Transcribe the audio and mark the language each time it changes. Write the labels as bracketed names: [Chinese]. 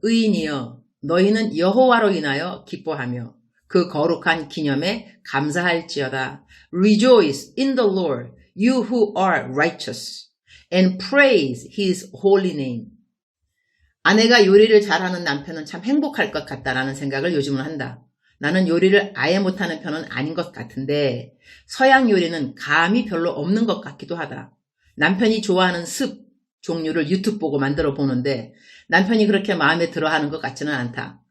[Korean] 의인이여 너희는 여호와로 인하여 기뻐하며 그 거룩한 기념에 감사할지어다. [English] Rejoice in the Lord, you who are righteous, and praise his holy name. [Korean] 아내가 요리를 잘하는 남편은 참 행복할 것 같다라는 생각을 요즘은 한다. 나는 요리를 아예 못하는 편은 아닌 것 같은데 서양 요리는 감이 별로 없는 것 같기도 하다. 남편이 좋아하는 습 종류를 유튜브 보고 만들어 보는데 남편이 그렇게 마음에 들어하는 것 같지는 않다.